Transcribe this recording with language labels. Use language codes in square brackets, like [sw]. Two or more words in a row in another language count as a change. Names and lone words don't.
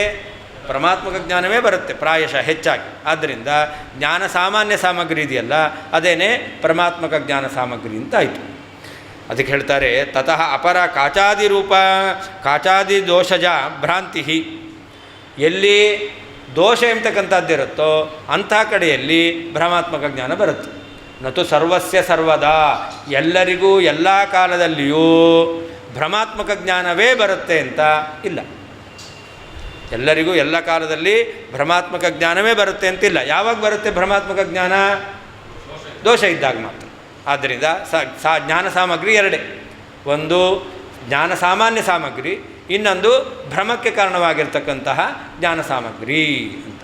[kn] ಪ್ರಮಾತ್ಮಕ ಜ್ಞಾನವೇ ಬರುತ್ತೆ ಪ್ರಾಯಶಃ ಹೆಚ್ಚಾಗಿ. ಆದ್ದರಿಂದ ಜ್ಞಾನ ಸಾಮಾನ್ಯ ಸಾಮಗ್ರಿ ಇದೆಯಲ್ಲ, ಅದೇನೇ ಪ್ರಮಾತ್ಮಕ ಜ್ಞಾನ ಸಾಮಗ್ರಿ ಅಂತ ಆಯಿತು. [sa] ಅದಕ್ಕೆ ಹೇಳ್ತಾರೆ ತತಃ ಅಪರ ಕಾಚಾದಿ ದೋಷಜ ಭ್ರಾಂತಿ. [kn] ಎಲ್ಲಿ ದೋಷ ಎಂಬತಕ್ಕಂಥದ್ದಿರುತ್ತೋ ಅಂಥ ಕಡೆಯಲ್ಲಿ ಭ್ರಮಾತ್ಮಕ ಜ್ಞಾನ ಬರುತ್ತೆ. [sa] ನತು ಸರ್ವಸ್ಯ ಸರ್ವದಾ, [kn] ಎಲ್ಲರಿಗೂ ಎಲ್ಲ ಕಾಲದಲ್ಲಿಯೂ ಭ್ರಮಾತ್ಮಕ ಜ್ಞಾನವೇ ಬರುತ್ತೆ ಅಂತ ಇಲ್ಲ. ಎಲ್ಲರಿಗೂ ಎಲ್ಲ ಕಾಲದಲ್ಲಿ ಭ್ರಮಾತ್ಮಕ ಜ್ಞಾನವೇ ಬರುತ್ತೆ ಅಂತಿಲ್ಲ. ಯಾವಾಗ ಬರುತ್ತೆ ಭ್ರಮಾತ್ಮಕ ಜ್ಞಾನ? ದೋಷ ಇದ್ದಾಗ ಮಾತ್ರ. ಆದ್ದರಿಂದ ಜ್ಞಾನ ಸಾಮಗ್ರಿ ಎರಡೇ, ಒಂದು ಜ್ಞಾನ ಸಾಮಾನ್ಯ ಸಾಮಗ್ರಿ, ಇನ್ನೊಂದು ಭ್ರಮಕ್ಕೆ ಕಾರಣವಾಗಿರ್ತಕ್ಕಂತಹ ಜ್ಞಾನ ಸಾಮಗ್ರಿ ಅಂತ.